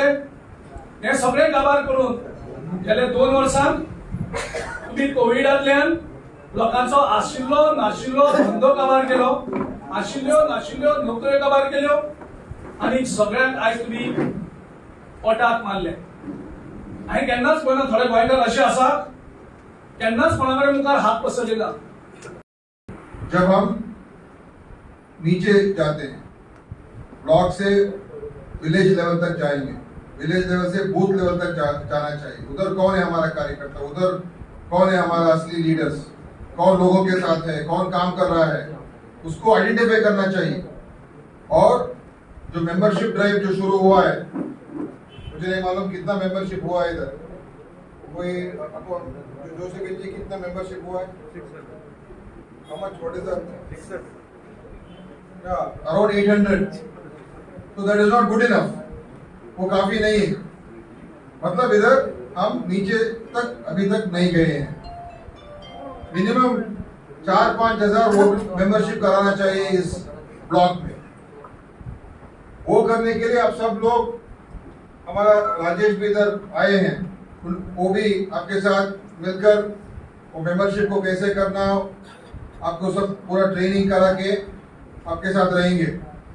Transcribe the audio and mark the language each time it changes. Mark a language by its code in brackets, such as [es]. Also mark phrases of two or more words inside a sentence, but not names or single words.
[kok] हे सगळे काबार करून गेल्या 2 वर्सांक तुम्ही कोविडांतल्यान लोकांचो आशिल्लो नाशिल्लो धंदो काबार केलो, आशिल्ल्यो नाशिल्ल्यो नोकऱ्यो काबार केल्यो आणि सगळ्यांक आयज तुम्ही पोटाक मारले. हांवें केन्नाच पळयना थोडे गोंयकार अशे आसा केन्नाच कोणाकडे मुखार हात पसरलेला. [hi] जब हम नीचे जाते हैं, ब्लॉक से [en] village level [hi] तक जाएंगे, [en] village level [hi] से [en] booth level [hi] तक जाना चाहिए. उधर कौन है हमारा कार्यकर्ता, उधर कौन है हमारा असली लीडर्स, कौन लोगों के साथ है, कौन काम कर रहा है, उसको आइडेंटिफाई करना चाहिए. और जो [en] membership drive [hi] जो शुरू हुआ है, मुझे नहीं मालूम कितना मेंबरशिप हुआ है इधर, कोई जोशी जी कितना मेंबरशिप हुआ है? 600. [en] How much? What is that? 600. Yeah, around 800. So that is not good enough. [hi] वो काफी नहीं है. मतलब इधर हम नीचे तक अभी तक नहीं गए हैं. मिनिमम 4-5 हजार [en] vote membership [hi] कराना चाहिए इस ब्लॉक में. वो करने के लिए आप सब लोग, हमारा राजेश भी इधर आए हैं, वो भी आपके साथ मिलकर वो मेंबरशिप को कैसे करना, आपको सब पूरा ट्रेनिंग करा के आपके साथ रहेंगे.